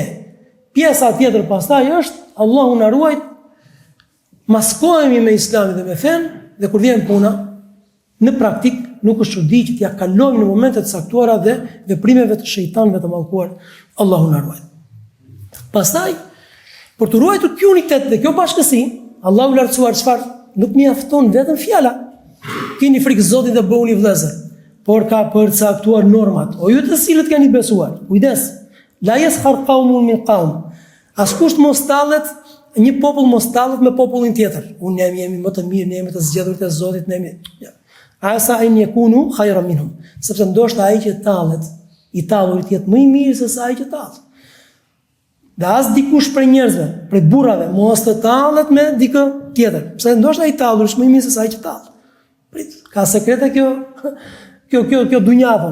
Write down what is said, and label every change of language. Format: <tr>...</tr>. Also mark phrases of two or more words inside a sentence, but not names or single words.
<sq>Pjesa tjetër pastaj është Allahu na ruaj, maskohemi me Islamin dhe me fen, dhe kur vjen puna në praktik nuk është çudi që t'ia kalojmë në momente të caktuara dhe veprimeve të shejtanëve të mallkuar. Allahu na ruaj. Pastaj, për të ruajtur ky unitet dhe kjo bashkësi, Allahu i Lartësuar çfarë? Nuk mjafton vetëm fjala. Keni frikë Zotit dhe bëhuni vëllezër, por ka përcaktuar normat. O ju të cilët keni besuar, kujdes.</sq> <ar>لا يسخر قوم من قوم.</ar> <sq>Askush mos tallet, një popull mos tallet me popullin tjetër. Unë jemi më të mirë, ne jemi të zgjedhurit e Zotit, ne jemi.</sq> <ar>عسى أن يكونوا خيرا منهم.</ar> <sq>Sepse ndoshta ai që tallet, i tallurit jetë më i mirë se sa ai që tallet. Dhe as dikush prej njerëzve, prej burrave, mos të tallet me dikë tjetër. Pse ndoshta ai tallur është më i mirë se sa ai që tallet. Prit, ka sekrete kjo dunjavën.</sq>